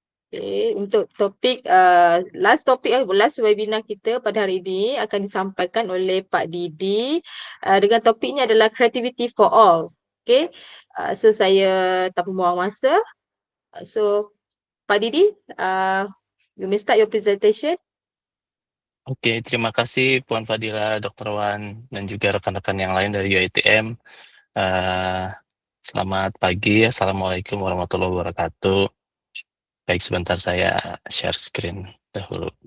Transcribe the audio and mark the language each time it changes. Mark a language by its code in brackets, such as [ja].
[ms] Okay, untuk topik last webinar kita pada hari ini akan disampaikan oleh Pak Didi dengan topiknya adalah creativity for all. Okay, so saya tak membuang masa. [en] So Pak Didi, you may start your presentation. [id] Oke, terima kasih Puan Fadila, Dr. Wan, dan juga rekan-rekan yang lain dari UiTM. Selamat pagi, Assalamualaikum warahmatullahi wabarakatuh. Baik, sebentar saya share screen dahulu.